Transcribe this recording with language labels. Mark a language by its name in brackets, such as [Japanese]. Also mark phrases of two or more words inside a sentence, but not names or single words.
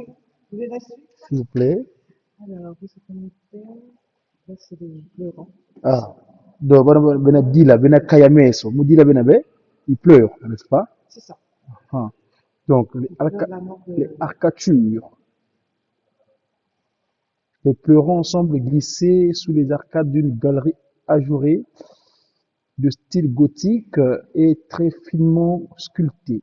[French] Vous voulez la suite? s'il vous plaît. Alors, vous savez faire. Là, c'est les pleurants. Ah, donc, [Luba-Lulua] bena dila, bena kayameso, mudila bena be, [French] il pleure, n'est-ce pas? C'est ça. Ah. Donc, La mort de. les arcatures. Les pleurants semblent glisser sous les arcades d'une galerie ajourée de style gothique et très finement sculptée.